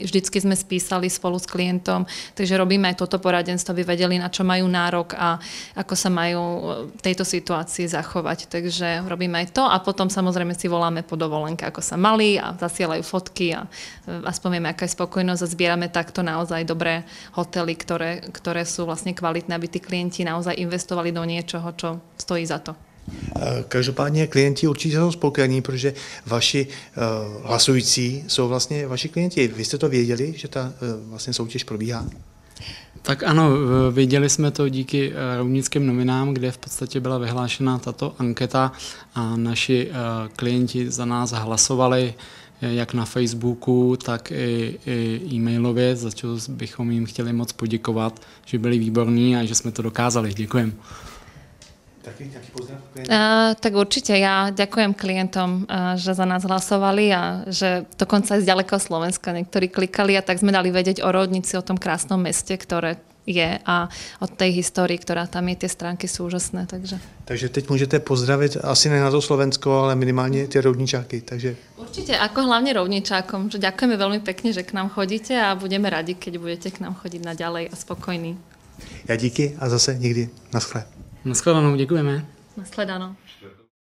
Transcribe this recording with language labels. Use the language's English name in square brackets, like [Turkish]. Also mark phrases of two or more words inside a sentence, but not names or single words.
[Slovak] Vždycky sme spísali spolu s klientom, takže robíme aj toto poradenstvo, aby vedeli, na čo majú nárok a ako sa majú v tejto situácii zachovať. Takže robíme aj to a potom samozrejme si voláme po dovolenke, ako sa mali a zasielajú fotky a aspoň vieme, aká je spokojnosť a zbierame takto naozaj dobré hotely, ktoré sú vlastne kvalitné, aby tí klienti naozaj investovali do niečoho, čo stojí za to. [Czech] Každopádně klienti určitě jsou spokojení, protože vaši hlasující jsou vlastně vaši klienti. Vy jste to věděli, že ta vlastně soutěž probíhá? Tak ano, věděli jsme to díky Roudnickým novinám, kde v podstatě byla vyhlášena tato anketa a naši klienti za nás hlasovali jak na Facebooku, tak i e-mailově, za co bychom jim chtěli moc poděkovat, že byli výborní a že jsme to dokázali. Děkujeme. [Slovak] Taký pozdrav? Tak určite ja ďakujem klientom, že za nás hlasovali a že dokonca aj z ďalekého Slovenska niektorí klikali a tak sme dali vedieť o Roudnici, o tom krásnom meste, ktoré je a od tej histórii, ktorá tam je, tie stránky sú úžasné. [Czech] Takže teď můžete pozdravit asi ne na to Slovensko, ale minimálně ty roudničáky. Takže... [Slovak] Určite, ako hlavne roudničákom, že ďakujeme veľmi pekne, že k nám chodíte a budeme radi, keď budete k nám chodiť naďalej a spokojní. [Czech] Já díky a zase někdy naschle. Naschledanou, děkujeme. Naschledanou.